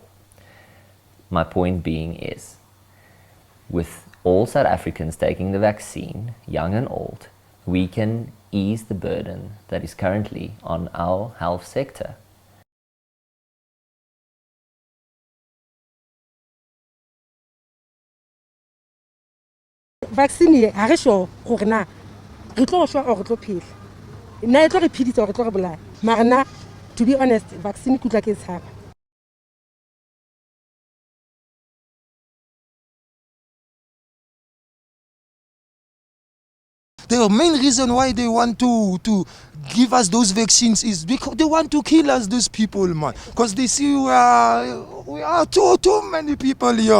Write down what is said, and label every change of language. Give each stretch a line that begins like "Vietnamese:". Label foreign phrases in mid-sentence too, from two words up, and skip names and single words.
English: My point being is, with all South Africans taking the vaccine, young and old, we can ease the burden that is currently on our health sector.
Tswana: Vaccine ha re sure gore na re tlo shwa or re tlo phela. Nna e tlo re phidisa or re tlo re bolaya. Mara na
English: to be honest,
Tswana: vaccine kutla ke tshaba.
English: The main reason why they want to give us those vaccines is because they want to kill us, these people, man. Because they see we are too many people here.